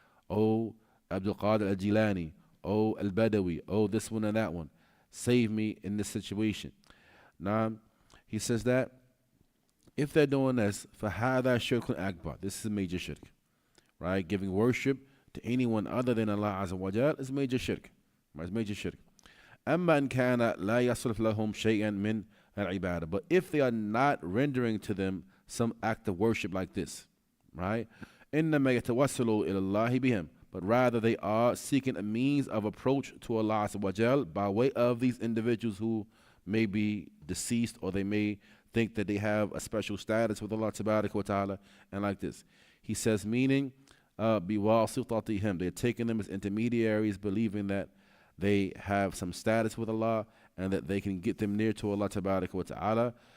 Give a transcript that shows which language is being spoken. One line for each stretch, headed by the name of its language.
English: Oh Abdul-Qadir al-Jilani, oh al-Badawi, oh this one and that one, save me in this situation. Now, he says that if they're doing this,
Arabic: فَهَذَا شِرْكٌ أَكْبَرٌ,
English: this is a major shirk, right? Giving worship to anyone other than Allah Azza wa Jal is major shirk. Right? It's major shirk.
Arabic: أما إن كان لا يصرف لهم شيئا من العبادة.
English: But if they are not rendering to them some act of worship like this, right?
Arabic: إنما يتوسلوا إلى الله بهم.
English: But rather they are seeking a means of approach to Allah Azza wa Jal by way of these individuals who may be deceased, or they may think that they have a special status with Allah Tabaraka wa Ta'ala, and like this. He says, meaning,
Arabic: بِوَاسِطَتِهِمْ.
English: They're taking them as intermediaries, believing that they have some status with Allah and that they can get them near to Allah Tabaraka wa Ta'ala.